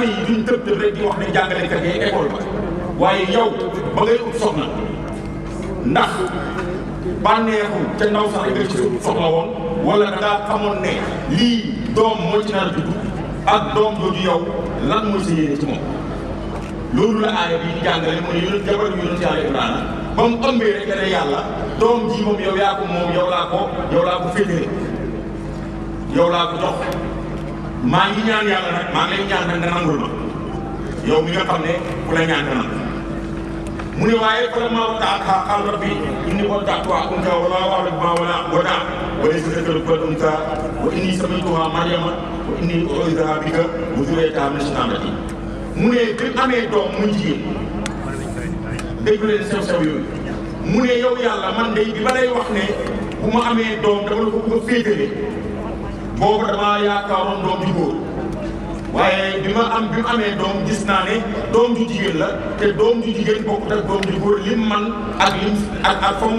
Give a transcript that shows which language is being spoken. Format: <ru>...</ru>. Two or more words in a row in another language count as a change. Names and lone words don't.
<wo>yi duñ tëb tëb rek di wax ne jàngalekat yi école ba waaye yow ba ngay ut soxna ndax bànneexu ca ndaw sax nga ci soxla woon wala da ngaa xamoon ne lii doom moo ci nar a judd ak doom jooju yow lan mooy sa yéene ci moom loolu la aaya bi di jàngale mu ne yonent jabaru yonent yàlla Ibrahima ba mu ëmbee rek ne yàlla doom ji moom yow yaa ko moom yow laa ko féetee yow laa ko jox maa ngi ñaan yàlla nag maa ngi lay ñaan nag nga nangul ma yow mi nga xam ne ku la ñaan nga nangu mu ne waaye vraiment</wo> <ar>وضعتها قال رب إني وضعتها أنثى والله أعلم بما وضعت وليس الذكر كالأنثى وإني سميتها مريم وإني أعيذها بك وذريتها من الشيطان الرجيم</ar> <wo>mu ne bi amee doom muy jigéen dégg leen sew-sew yooyu mu ne yow yàlla man de bi ba lay wax ne bu ma amee doom dama la ko bëgg a féetale boobu damaa yaakaaroon doom ju góor waaye bi mu amee doom gis naa ne doom ju jigéen la te doom ju jigéen bokkut ak doom ju góor lim man ak fa mu war</wo>